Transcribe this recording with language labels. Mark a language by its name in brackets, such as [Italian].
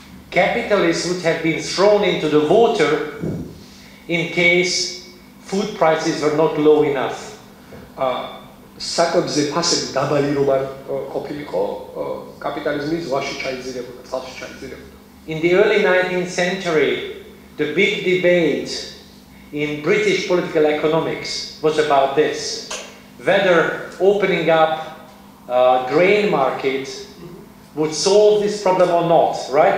[English] Capitalists would have been thrown into the water in case food prices were not low enough. [Georgian] საკვებზე ფასები დაბალი რომ არ ყოფილიყო, კაპიტალიზმი ზღვაში ჩაიძირებოდა, წყალში ჩაიძირებოდა. [English] In the early 19th century, the big debate in British political economics was about this, whether opening up grain market would solve this problem or not, right?